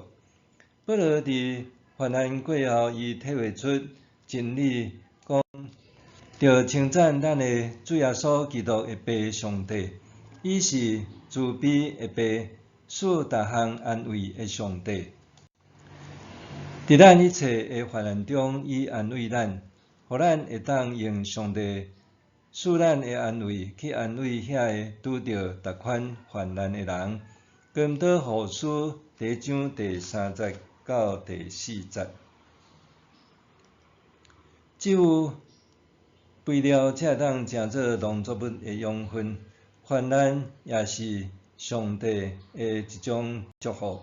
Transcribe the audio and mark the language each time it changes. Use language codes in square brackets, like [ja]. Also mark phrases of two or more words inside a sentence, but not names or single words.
[nan] 保罗伫患难过后，伊体会出真理，讲着称赞咱的主耶稣基督的爸上帝，伊是慈悲的爸，赐逐项安慰的上帝。伫咱一切的患难中，伊安慰咱，互咱会当用上帝赐咱的安慰去安慰遐个拄着逐款患难的人。哥林多后书第1章第3节到第4节，只有肥料才会当成做农作物的养分，患难也是上帝的一种祝福。